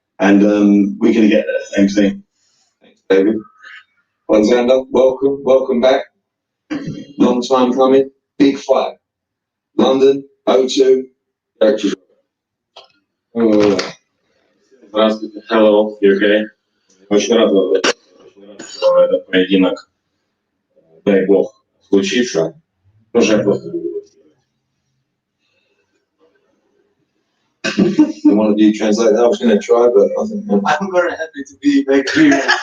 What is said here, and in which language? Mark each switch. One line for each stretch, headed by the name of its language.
English: And we're going to get that same thing. Thanks, David. Oleksandr, welcome back. Long time coming. Big fight. London, O2, Derek Chisora.
Russian: Здравствуйте,
English: hello, you okay?
Russian: Очень рад вас видеть. Очень рад, что этот поединок, дай бог, случится. Тоже просто
English: I wanted you to translate that. I was going to try, but I think I'm very happy to be back here.